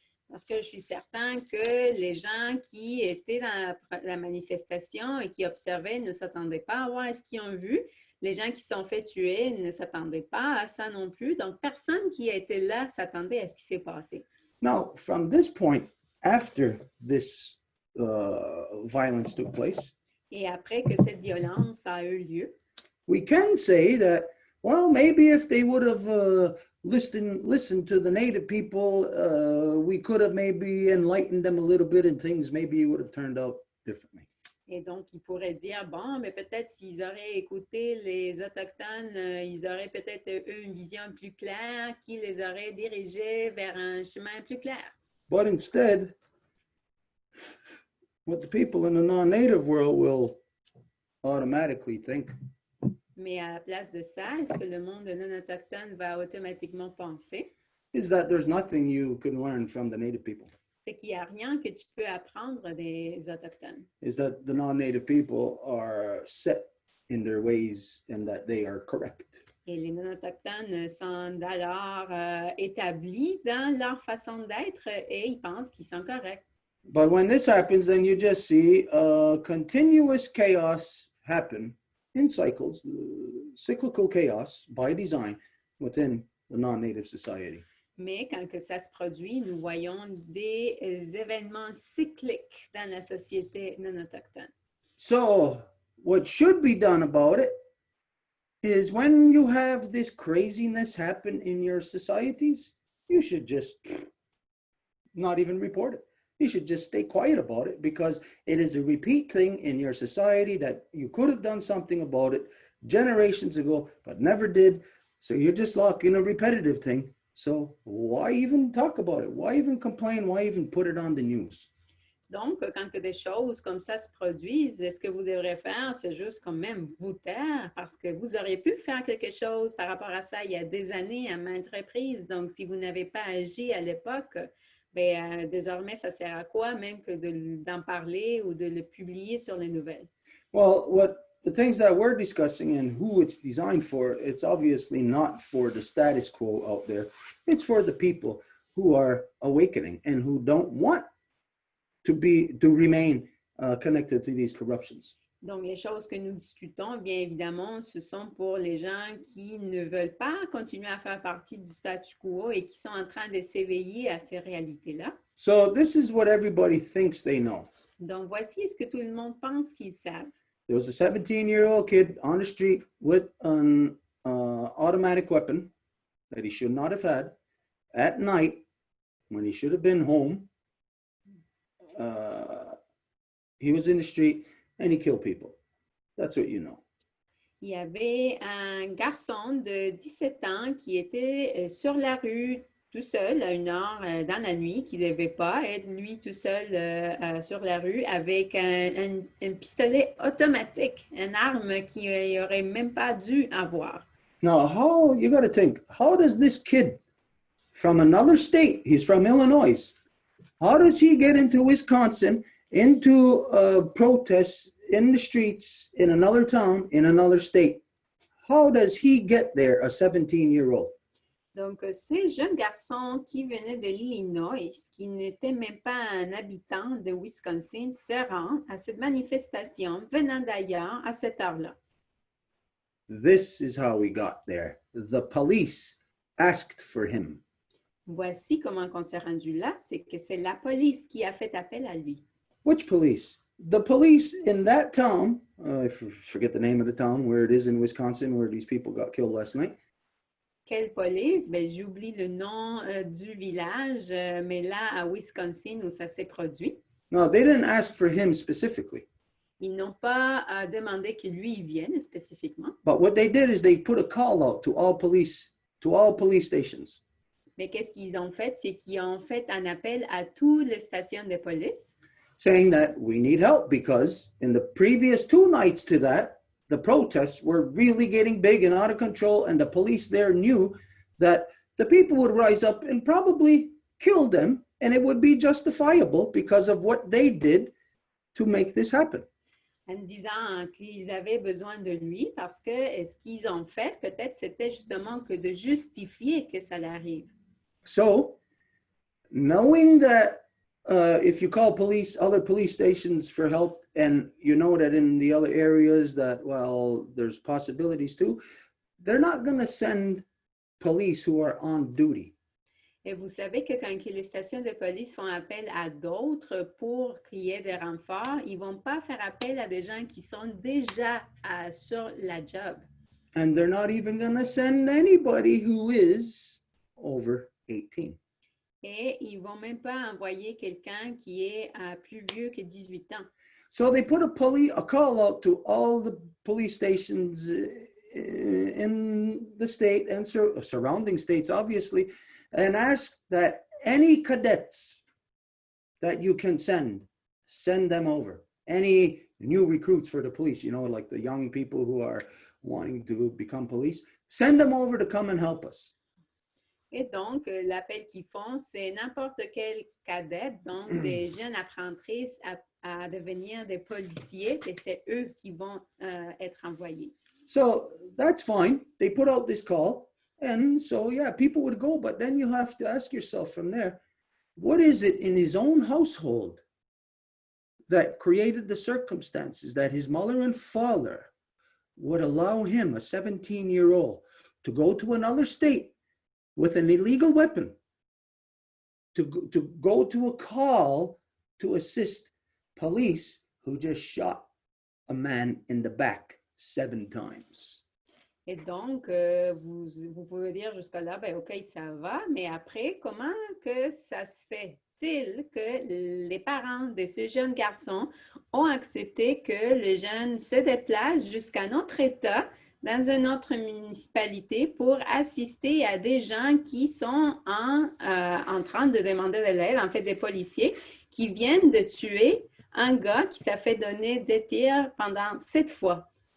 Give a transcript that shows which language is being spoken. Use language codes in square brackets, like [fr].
[fr] Parce que je suis certain que les gens qui étaient dans la manifestation et qui observaient ne s'attendaient pas à voir ce qu'ils ont vu. Les gens qui se sont fait tuer ne s'attendaient pas à ça non plus. Donc, personne qui était là s'attendait à ce qui s'est passé. [en] Now, from this point, after this violence took place, [fr] Et après que cette violence a eu lieu, [en] we can say that, well, maybe if they would have listened to the native people, we could have maybe enlightened them a little bit and things maybe would have turned out differently. [fr] et donc ils pourraient dire, bon, mais peut-être s'ils auraient écouté les Autochtones, ils auraient peut-être eu une vision plus claire qui les aurait dirigés vers un chemin plus clair. [en] But instead, what the people in the non-native world will automatically think [fr] Mais à la place de ça, est-ce que le monde non autochtone va automatiquement penser? [en] is that there's nothing you can learn from the native people. [fr] C'est qu'il n'y a rien que tu peux apprendre des Autochtones. [en] Is that the non-native people are set in their ways and that they are correct. [fr] Et les non-autochtones sont alors établis dans leur façon d'être et ils pensent qu'ils sont corrects. [en] But when this happens, then you just see continuous chaos happen in cycles, cyclical chaos by design within the non-native society. [fr] Mais quand que ça se produit, nous voyons des événements cycliques dans la société non autochtone. [en] So what should be done about it is when you have this craziness happen in your societies, you should just not even report it. You should just stay quiet about it because it is a repeat thing in your society that you could have done something about it generations ago, but never did. So you're just like in a repetitive thing. So why even talk about it? Why even complain? Why even put it on the news? [fr] Donc, quand que des choses comme ça se produisent, ce que vous devrez faire, c'est juste quand même vous taire parce que vous auriez pu faire quelque chose par rapport à ça il y a des années à maintes reprises. Donc, si vous n'avez pas agi à l'époque, bien, désormais, ça sert à quoi même que d'en parler ou de le publier sur les nouvelles? [en] Well, the things that we're discussing and who it's designed for, it's obviously not for the status quo out there. It's for the people who are awakening and who don't want to remain connected to these corruptions. [fr] Donc, les choses que nous discutons, bien évidemment, ce sont pour les gens qui ne veulent pas continuer à faire partie du statu quo et qui sont en train de s'éveiller à ces réalités-là. [en] So this is what everybody thinks they know. [fr] Donc, voici ce que tout le monde pense qu'ils savent. [en] There was a 17-year-old kid on the street with an automatic weapon that he should not have had at night when he should have been home. He was in the street and he killed people. That's what you know. [fr] Il y avait un garçon de 17 ans qui était sur la rue tout seul à une heure dans la nuit, qui ne devait pas être lui tout seul sur la rue avec un pistolet automatique, une arme qu'il n'aurait même pas dû avoir. [en] Now, you got to think, how does this kid from another state, he's from Illinois, how does he get into Wisconsin, into protests in the streets in another town, in another state? How does he get there, a 17-year-old? [fr] Donc, ce jeune garçon qui venait de l'Illinois, qui n'était même pas un habitant de Wisconsin, se rend à cette manifestation venant d'ailleurs à cette heure-là. [en] This is how we got there. The police asked for him. [fr] Voici comment on s'est rendu là, c'est que c'est la police qui a fait appel à lui. [en] Which police? The police in that town, I forget the name of the town, where it is in Wisconsin, where these people got killed last night. [fr] Quelle police? Ben, j'oublie le nom du village, mais là, à Wisconsin, où ça s'est produit, [en] No, they didn't ask for him specifically. [fr] ils n'ont pas demandé que lui vienne spécifiquement. [en] But what they did is they put a call out to all police stations. [fr] Mais qu'est-ce qu'ils ont fait? C'est qu'ils ont fait un appel à toutes les stations de police, [en] Saying that we need help because in the previous 2 nights to that, the protests were really getting big and out of control, and the police there knew that the people would rise up and probably kill them and it would be justifiable because of what they did to make this happen. [fr] En disant qu'ils avaient besoin de lui parce que ce qu'ils ont fait, peut-être, c'était justement que de justifier que ça arrive. [en] So, knowing that if you call other police stations for help, and you know that in the other areas that, well, there's possibilities too, they're not going to send police who are on duty. [fr] Et vous savez que quand les stations de police font appel à d'autres pour qu'il y ait des renforts, ils ne vont pas faire appel à des gens qui sont déjà sur la job. [en] And they're not even going to send anybody who is over 18. [fr] Et ils ne vont même pas envoyer quelqu'un qui est plus vieux que 18 ans. [en] So they put a call out to all the police stations in the state and surrounding states, obviously, and ask that any cadets that you can send them over. Any new recruits for the police, like the young people who are wanting to become police, send them over to come and help us. [fr] Et donc, l'appel qu'ils font, c'est n'importe quel cadet, donc des jeunes apprentis à devenir des policiers, et c'est eux qui vont être envoyés. [en] So that's fine. They put out this call. And so, yeah, people would go. But then you have to ask yourself from there, what is it in his own household that created the circumstances that his mother and father would allow him, a 17-year-old, to go to another state with an illegal weapon, to go to a call to assist police who just shot a man in the back 7 times? [fr] Et donc, vous pouvez dire jusqu'à là, ben OK, ça va, mais après, comment que ça se fait-il que les parents de ce jeune garçon ont accepté que le jeune se déplace jusqu'à notre État, dans une autre municipalité, pour assister à des gens qui sont en train de demander de l'aide, en fait des policiers, qui viennent de tuer un gars qui s'est fait donner des tirs pendant 7 fois.